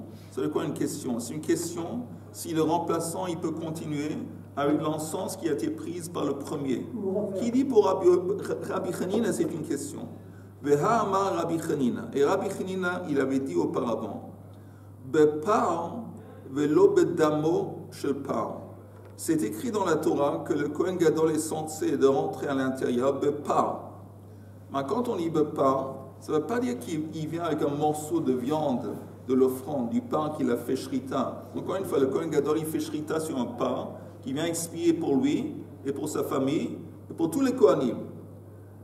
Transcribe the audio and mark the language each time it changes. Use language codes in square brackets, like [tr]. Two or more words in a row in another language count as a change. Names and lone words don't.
[fr] C'est quoi une question? C'est une question si le remplaçant, il peut continuer avec l'encens qui a été prise par le premier. Qui dit pour Rabbi Chanina, c'est une question. [he] והא אמר רבי חנינא. [fr] Et Rabbi Chanina, il avait dit auparavant, [he] בפר ולא בדמו של פר. [fr] C'est écrit dans la Torah que le [he] כהן גדול [fr] est censé de rentrer à l'intérieur, Bepar. Mais quand on dit Bepar, ça ne veut pas dire qu'il vient avec un morceau de viande de l'offrande, du pain qu'il a fait shrita. Encore une fois, le [he] כהן גדול, [fr] il fait shrita sur un pain qui vient expier pour lui et pour sa famille et pour tous les Kohanim.